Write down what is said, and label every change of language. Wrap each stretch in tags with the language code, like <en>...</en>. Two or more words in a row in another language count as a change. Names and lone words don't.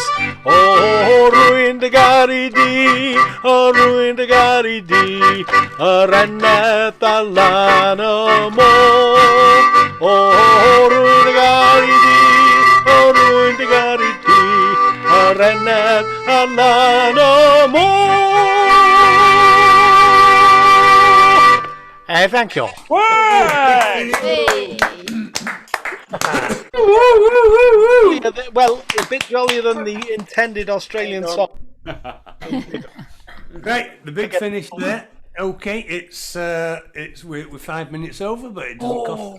<cy>O rwy'n dy gari di, o rwy'n dy gari di, yr eneth ar lan y môr. O rwy'n dy gari di, o rwy'n dy gari di, yr eneth ar lan y môr.</cy> <en>Thank you. Well, a bit jollier than the intended Australian song. Right, the big finish there. Okay, we're 5 minutes over, but it doesn't cost.</en>